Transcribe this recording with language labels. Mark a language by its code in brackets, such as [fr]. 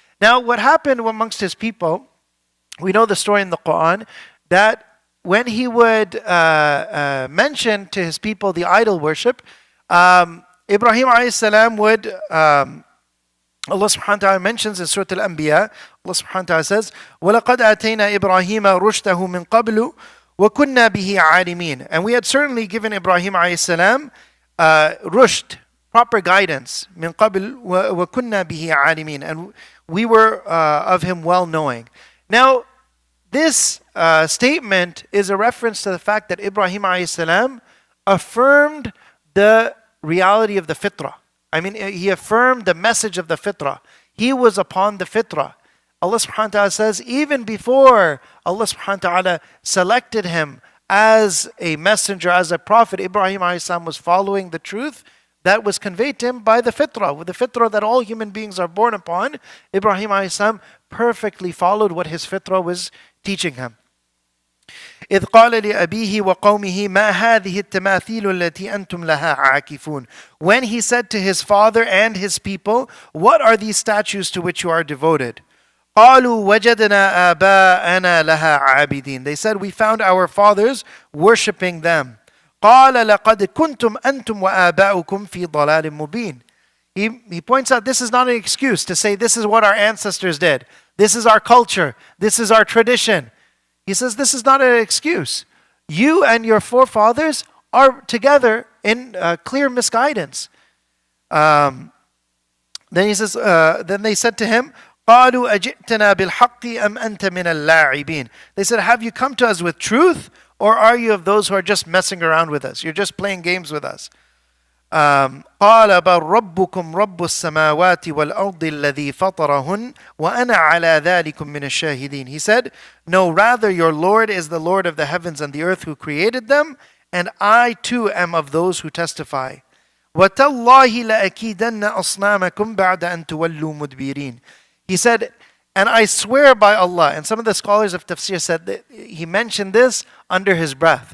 [en] Now, what happened amongst his people, we know the story in the Quran, that when he would mention to his people the idol worship, Ibrahim a.s. would, Allah subhanahu wa ta'ala mentions in Surah Al-Anbiya, Allah subhanahu wa ta'ala says, [ar] وَلَقَدْ آتَيْنَا إِبْرَاهِيمَ رُشْدَهُ مِنْ قَبْلُ وَكُنَّا بِهِ عَالِمِينَ. [en] And we had certainly given Ibrahim a.s. rushd, proper guidance, [ar] مِنْ قَبْلُ وَكُنَّا بِهِ عَالِمِينَ. [en] And we were of him well knowing. Now, this statement is a reference to the fact that Ibrahim a.s. affirmed the reality of the fitrah. I mean, he affirmed the message of the fitrah. He was upon the fitrah. Allah subhanahu wa ta'ala says, even before Allah subhanahu wa ta'ala selected him as a messenger, as a prophet, Ibrahim a.s. was following the truth that was conveyed to him by the fitrah. With the fitrah that all human beings are born upon, Ibrahim a.s. perfectly followed what his fitrah was teaching him. [ar] إذ قال لأبيه وقومه ما هذه التماثيل التي أنتم لها عاكفون. [en] When he said to his father and his people, what are these statues to which you are devoted? [ar] قالوا وجدنا آباءنا لها عابدين. [en] They said, we found our fathers worshipping them. [ar] قال لقد كنتم أنتم وآباؤكم في ضلال مبين. [en] He points out this is not an excuse to say this is what our ancestors did. This is our culture. This is our tradition. He says this is not an excuse. You and your forefathers are together in clear misguidance. Then he says, then they said to him, [ar] قالوا أجئتنا بالحق أم أنت من اللاعبين. [en] They said, have you come to us with truth, or are you of those who are just messing around with us? You're just playing games with us. [ar] قال بل ربكم رب السماوات والأرض الذي فطرهن وأنا على ذلكم من الشاهدين. [en] He said, no, rather your Lord is the Lord of the heavens and the earth who created them, and I too am of those who testify. [ar] وَتَاللَّهِ لَأَكِيدَنَّ أَصْنَامَكُمْ بَعْدَ أَن تُوَلُّوا مُدْبِرِينَ. [en] He said, and I swear by Allah, and some of the scholars of tafsir said that he mentioned this under his breath.